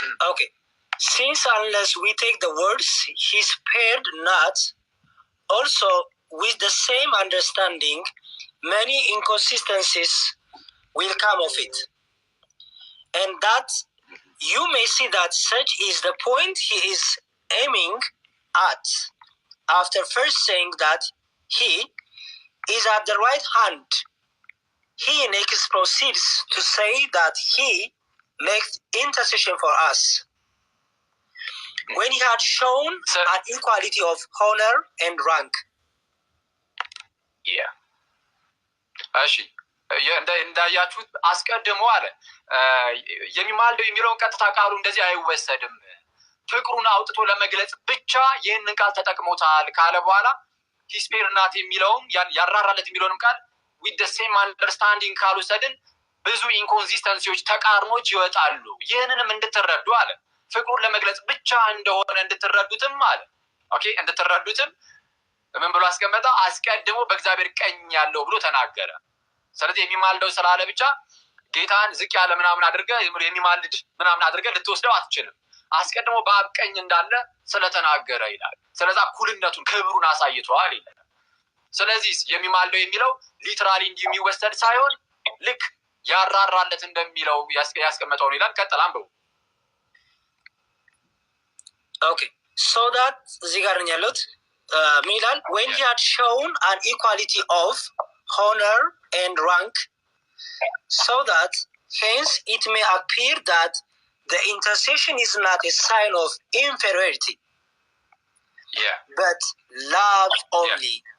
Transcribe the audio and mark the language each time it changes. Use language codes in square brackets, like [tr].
[en] ኦኬ since unless we take the words he spared not also with the same understanding many inconsistencies will come of it, and that you may see that such is the point he is aiming at after first saying that he is at the right hand. He next proceeds to say that he makes intercession for us when he had shown an equality of honor and rank. Yeah. [am] እሺ እንዳያችሁት አስቀድሞ አለ የሚማልደው የሚለውን ቀጥታ ቃሉ እንደዚህ አይወሰድም። ፍቅሩን አውጥቶ ለመግለጽ ብቻ ይህንን ቃል ተጠቅሞታል ካለ በኋላ ሂስፔርናት የሚለውን ያራራለት የሚለውንም ቃል [en] with the same understanding [am] ካልወሰድን ብዙ ኢንኮንሲስተንሲዎች ተቃርኖች ይወጣሉ። ይህንንም እንድትረዱ አለ ፍቅሩን ለመግለጽ ብቻ እንደሆነ እንድትረዱትም አለ። ኦኬ እንድትረዱትም ምን ብሎ አስቀመጠ? አስቀድሞ በእግዚአብሔር ቀኝ ያለው ብሎ ተናገረ። ስለዚህ የሚማልደው ስላለ ብቻ ጌታን ዝቅ ያለ ምናምን አድርገህ የሚማልድ ምናምን አድርገህ ልትወስደው አትችልም። አስቀድሞ በአብ ቀኝ እንዳለ ስለተናገረ ይላል። ስለዚህ እኩልነቱን ክብሩን አሳይቷል ይላል። ስለዚህ የሚማልደው የሚለው ሊትራሊ እንዲህ የሚወሰድ ሳይሆን ልክ ያራራለት እንደሚለው ያስቀመጠው ይላል። ቀጥል አንብቡ። ኦኬ [en] so that [am] እዚህ ጋር ነው ያለው ምን ይላል? [en] when he had shown an equality of honor and rank so that hence it may appear that the intercession is not a sign of inferiority, but love only.